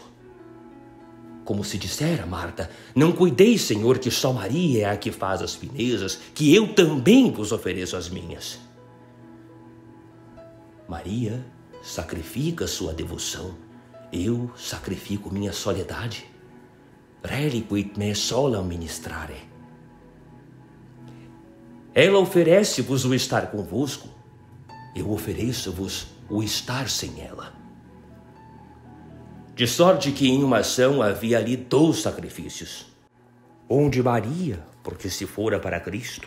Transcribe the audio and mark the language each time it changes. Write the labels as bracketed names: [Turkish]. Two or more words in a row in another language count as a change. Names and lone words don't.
[Portuguese] Como se dissera Marta: não cuideis, Senhor, que só Maria é a que faz as finezas, que eu também vos ofereço as minhas. Maria sacrifica sua devoção, eu sacrifico minha soledade. [Latin] Reliquit me solam ministrare. [Portuguese] Ela oferece-vos o estar convosco, eu ofereço-vos o estar sem ela. De sorte que em uma ação havia ali 2 sacrifícios. Um de Maria, porque se fora para Cristo.